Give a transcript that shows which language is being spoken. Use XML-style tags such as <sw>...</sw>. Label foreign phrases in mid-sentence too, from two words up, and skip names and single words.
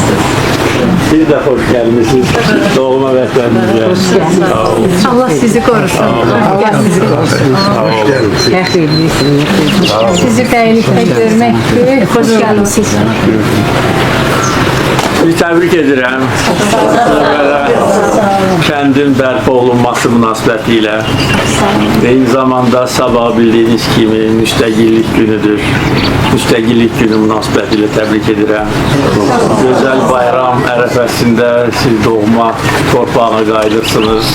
<tr>Siz de hoş geldiniz.</tr> <az>Doğma vətənimizə. Sağ olun.</az> <tr>Allah sizi korusun. Allah sizi korusun.</tr> <az>Sizi bəylikdə görmək böyük.</az> <tr>Hoş geldiniz.</tr> <az>Sizi təbrik edirəm. Kəndin bərpa olunması münasibətilə. Eyni zamanda sabah bildiyiniz kimi müstəqillik günüdür. Müstəqillik günü münasibətilə təbrik edirəm. Gözəl bayram ərəfəsində siz doğma torpağına qayıdırsınız.</az>